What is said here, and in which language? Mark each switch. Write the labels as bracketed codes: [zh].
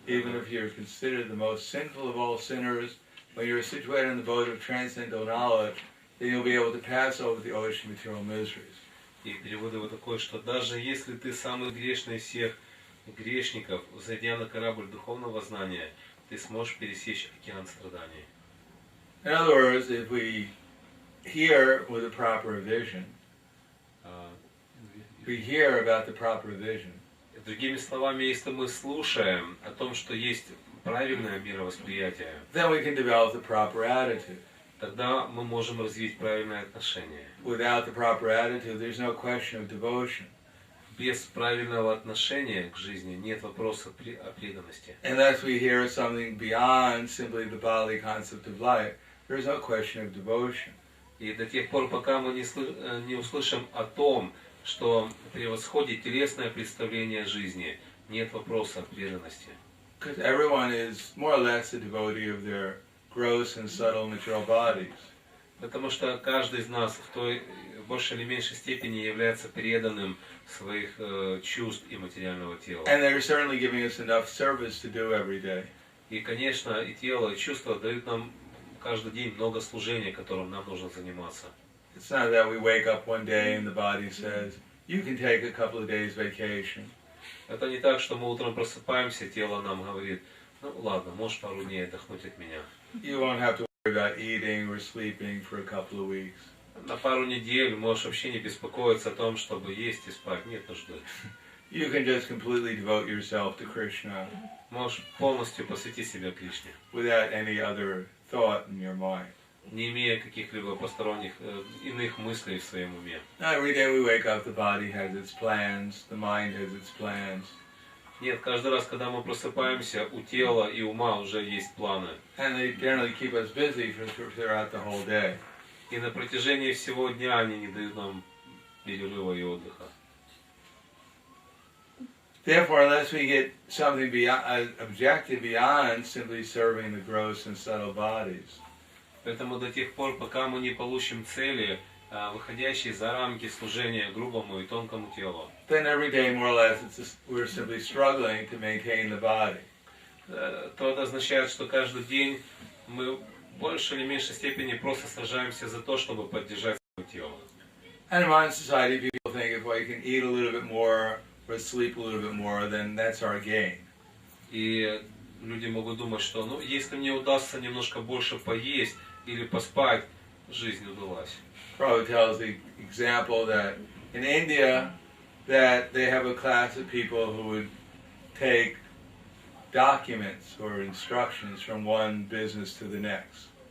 [en] Even if you're considered the most sinful of all sinners, when you're situated in the boat of transcendental knowledge, then you'll be able to pass over the ocean of material miseries. [ru] И перевод его такой, что даже если ты самый грешный из всех грешников, зайдя на корабль духовного знания, ты сможешь пересечь океан страданий. [en] In other words, if we hear with a proper vision, we hear about the proper vision. [ru] Другими словами, если мы слушаем о том, что есть правильное мировосприятие, [en] Then we can develop the proper attitude. [ru] тогда мы можем развить правильное отношение. [en] Without the proper attitude, there's no question of devotion. [ru] Без правильного отношения к жизни нет вопроса о преданности. [en] Unless we hear something beyond simply the bodily concept of life, there's no question of devotion. [ru] И до тех пор, пока мы не услышим о том, что превосходит телесное представление жизни, нет вопроса о преданности. [en] Because everyone is more or less a devotee of their gross and subtle material bodies. [ru] Потому что каждый из нас в той большей или меньшей степени является преданным своих чувств и материального тела. [en] And they're certainly giving us enough service to do every day. [ru] И, конечно, и тело, и чувства дают нам каждый день много служения, которым нам нужно заниматься. [en] It's not that we wake up one day and the body says, you can take a couple of days vacation. [ru] Это не так, что мы утром просыпаемся, тело нам говорит, ну ладно, можешь пару дней отдохнуть от меня. [en] You won't have to worry about eating or sleeping for a couple of weeks. [ru] На пару недель можешь вообще не беспокоиться о том, чтобы есть и спать, нет нужды. [en] You can just completely devote yourself to Krishna [ru] Можешь полностью посвятить себя Кришне, [en] without any other thought in your mind. [ru] не имея каких-либо посторонних иных мыслей в своем уме. [en] Every day we wake up, the body has its plans, the mind has its plans. [ru] Нет, каждый раз, когда мы просыпаемся, у тела и ума уже есть планы. [en] And they generally keep us busy throughout the whole day. [ru] И на протяжении всего дня они не дают нам перерыва и отдыха. [en] Therefore, unless we get something beyond, objective beyond simply serving the gross and subtle bodies, [ru] Поэтому до тех пор, пока мы не получим цели, выходящие за рамки служения грубому и тонкому телу, [en] then every day, more or less, we're simply struggling to maintain the body. [ru] то это означает, что каждый день мы в большей или меньшей степени просто сражаемся за то, чтобы поддержать свое тело. [en] And in modern society, people think if we can eat a little bit more or sleep a little bit more, then that's our gain. [ru] И люди могут думать, что ну, если мне удастся немножко больше поесть или поспать, жизнь удалась. [en] Prabhupada tells the example that in India, that they have a class of people who would take documents or instructions from one business to the next.